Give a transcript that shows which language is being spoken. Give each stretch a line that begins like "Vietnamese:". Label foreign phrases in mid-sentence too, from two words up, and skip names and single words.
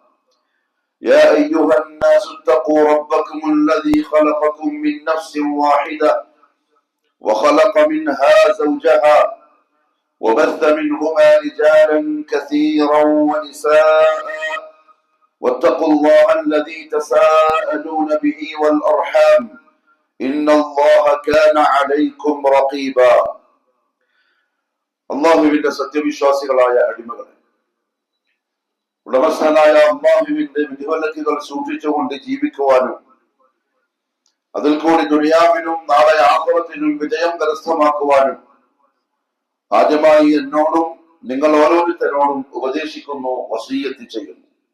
Arabic: يا أيها الناس اتقوا ربكم الذي خلقكم من نفس واحدة وخلق منها زوجها وبث منهما رجالا كثيرا ونساء، واتقوا الله الذي تساءلون به والأرحام إن الله كان عليكم رقيبا.
Malayalam: അള്ളാഹുവിന്റെ സത്യവിശ്വാസികളായ അടിമകളെ, ഉടമസ്ഥനായ അള്ളാഹുവിന്റെ വിധിവിലക്കുകൾ സൂക്ഷിച്ചുകൊണ്ട് ജീവിക്കുവാനും അതിൽ കൂടി ദുനിയാവിനും നാളെ ആഖിറത്തിനും വിജയം കരസ്ഥമാക്കുവാനും ആദ്യമായി എന്നോടും നിങ്ങൾ ഓരോരുത്തരോടും ഉപദേശിക്കുന്നു, വസിയ്യത്ത് ചെയ്യുന്നു.